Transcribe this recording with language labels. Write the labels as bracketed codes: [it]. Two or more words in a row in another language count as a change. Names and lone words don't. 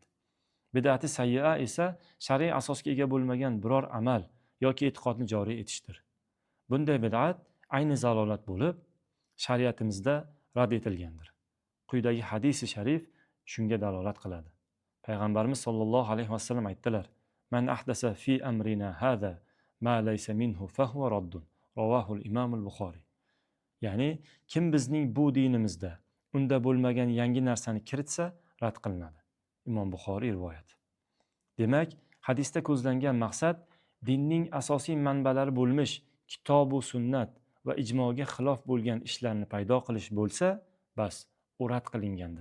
[uz] Bid'ati sayyi'a esa shar'iy asosga ega bo'lmagan biror amal yoki e'tiqodni joriy etishdir. Bunday bid'at ayni zalolat bo'lib, shariatimizda rad etilgandir. Quyidagi hadisi sharif shunga dalolat qiladi. Payg'ambarimiz [ar] صلى الله عليه وسلم [uz] aytdilar: [ar] "من أحدث في أمرنا هذا ما ليس منه فهو رد." رواه الإمام البخاري. [uz] Ya'ni kim bizning bu dinimizda unda bo'lmagan yangi narsani kiritsa, rad qilinadi. Imom Buxoriy rivoyati. Demak, hadisda ko'zlangan maqsad dinning asosiy manbalari bo'lmish kitob va sunnat va ijmoga xilof bo'lgan ishlarni paydo qilish bo'lsa, bas, u rad qilingandir.